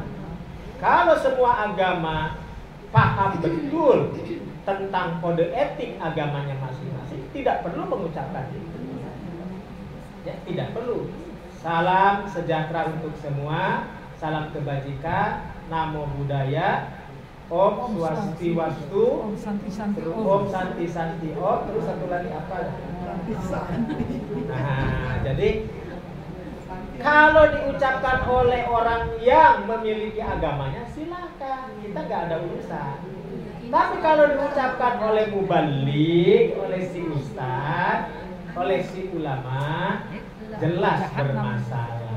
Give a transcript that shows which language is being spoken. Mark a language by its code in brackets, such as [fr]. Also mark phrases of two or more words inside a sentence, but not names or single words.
[id] Kalau semua agama paham betul tentang kode etik agamanya masing-masing, tidak perlu mengucapkan itu. Ya, tidak perlu. Salam sejahtera untuk semua, salam kebajikan, [pi] namo buddhaya, [sa] Om Swastiwastu, Om Santi Santi [id] terus Om. [sa] Om Santi Santi Om, [id] terus satu lagi apa? Nah, jadi kalau diucapkan oleh orang yang memiliki agamanya, silakan, kita nggak ada urusan. Tapi kalau diucapkan oleh mubalik, oleh si ustaz, oleh si ulama, jelas bermasalah.